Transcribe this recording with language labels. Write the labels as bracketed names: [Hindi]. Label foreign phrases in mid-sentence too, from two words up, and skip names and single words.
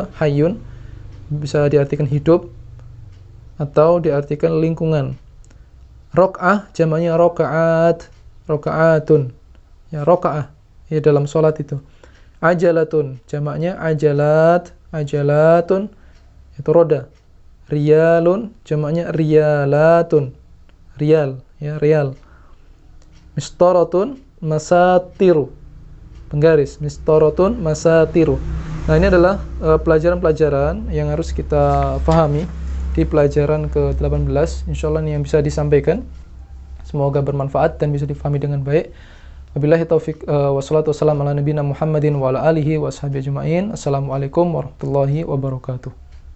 [Indonesian] Hayyun bisa diartikan hidup atau diartikan lingkungan. Rok'ah, jamaknya [Arabic] ركعات، ركعات, [Indonesian] ya, rokaah, ya, dalam sholat itu. Ajalatun, jamaknya [Arabic] عجلات، عجلة, [Indonesian] itu roda. Riyalun, jamaknya [Arabic] ريالات، ريال, [Indonesian] ya, riyal. [Arabic] مسطرة، مساطر, [Indonesian] penggaris. [Arabic] مسطرة، مساطر. [Indonesian] Nah, ini adalah pelajaran-pelajaran yang harus kita pahami di pelajaran ke-18. Insyaallah ini yang bisa disampaikan. Semoga bermanfaat dan bisa difahami dengan baik. [Arabic] وبالله التوفيق والصلاة والسلام على نبينا محمد وعلى آله وأصحابه أجمعين. السلام عليكم ورحمة الله وبركاته.